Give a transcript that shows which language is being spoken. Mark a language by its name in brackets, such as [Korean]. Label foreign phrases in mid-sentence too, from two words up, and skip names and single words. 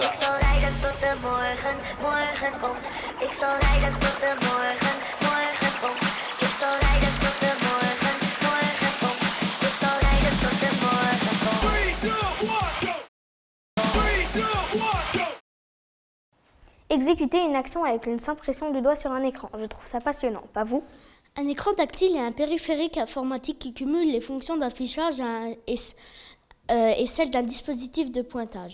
[Dutch] zal rijden tot de morgen, morgen komt. Ik zal rijden tot de morgen, morgen komt. Ik zal rijden tot de morgen, morgen komt. Ik zal rijden tot de morgen komt. [English] 3, 2, 1, go! 3, 2, 1, go! [French] Exécuter une action avec une simple pression du doigt sur un écran. Je trouve ça passionnant, pas vous ? Un écran tactile est un périphérique informatique qui cumule les fonctions d'affichage et celles d'un dispositif de pointage.